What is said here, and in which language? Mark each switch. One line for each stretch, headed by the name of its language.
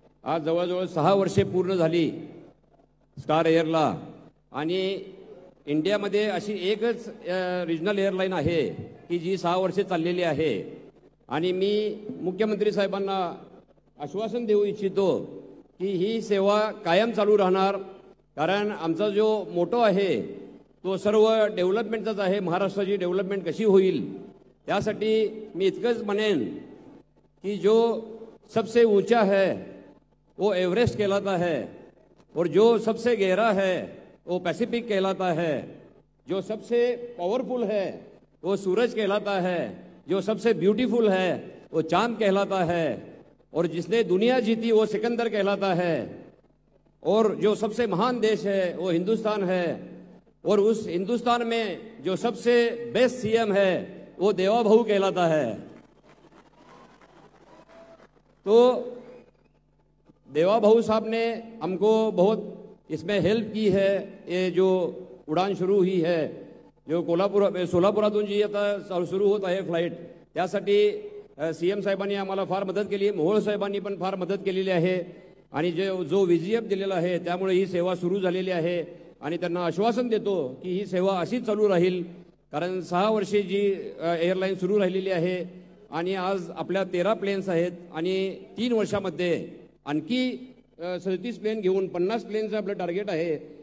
Marathi: आज जवळजवळ 6 वर्षे पूर्ण झाली स्टार एअरला आणि इंडियामध्ये अशी एकच रिजनल एअरलाईन आहे की जी 6 वर्षे चाललेली आहे. आणि मी मुख्यमंत्री साहेबांना आश्वासन देऊ इच्छितो की ही सेवा कायम चालू राहणार, कारण आमचा जो मोटो आहे तो सर्व डेव्हलपमेंटचाच आहे. महाराष्ट्राची डेव्हलपमेंट कशी होईल त्यासाठी मी इतकंच म्हणेन कि
Hindi: जो सबसे ऊंचा है वो एवरेस्ट कहलाता है और जो सबसे गहरा है वो पैसिफिक कहलाता है, जो सबसे पावरफुल है वो सूरज कहलाता है, जो सबसे ब्यूटीफुल है वो चांद कहलाता है, और जिसने दुनिया जीती वो सिकंदर कहलाता है, और जो सबसे महान देश है वो हिंदुस्तान है, और उस हिंदुस्तान में जो सबसे बेस्ट सीएम है वो देवा भाऊ कहलाता है. तो देवा भाऊ साहब ने हमको बहुत इसमें हेल्प की है. ये जो उड़ान शुरू हुई है,
Marathi: जो सोलापुरातून जी आता सुरू होत आहे फ्लाईट, त्यासाठी सीएम साहेबांनी आम्हाला फार मदत केली, मोहोळ साहेबांनी पण फार मदत केलेली आहे आणि जो VGF दिलेला आहे त्यामुळे ही सेवा सुरू झालेली आहे. आणि त्यांना आश्वासन देतो की ही सेवा अशीच चालू राहील, कारण 6 वर्षे जी एअरलाईन सुरू राहिलेली आहे आणि आज आपल्या 13 प्लेन्स आहेत आणि 3 वर्षामध्ये आणखी 37 प्लेन घेऊन 50 प्लेनचं आपलं टार्गेट आहे.